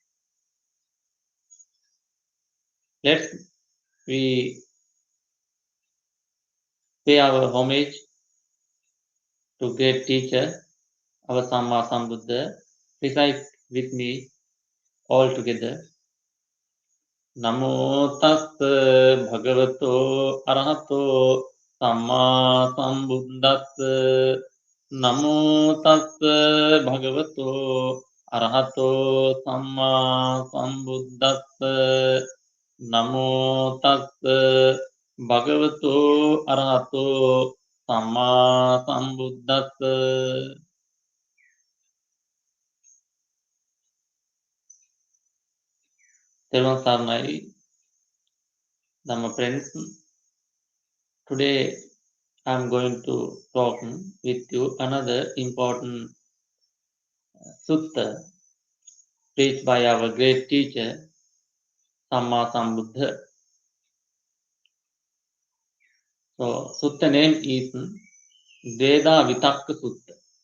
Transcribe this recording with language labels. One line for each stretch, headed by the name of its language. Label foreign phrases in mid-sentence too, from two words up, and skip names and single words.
English: Let's we pay our homage to great teacher, our Samma Sambuddha. Recite with me all together.
Pali: Namo tassa bhagavato arahato samma sambuddhassa. Namo tassa bhagavato arahato samma sambuddhassa. Namo tassa bhagavato arahato samma sambuddhassa.
English: Thero Dhamma friends, today I am going to talk with you another important sutta preached by our great teacher, Samma Sambuddha. So, sutta name is Dvedhāvitakkasuttaṃ.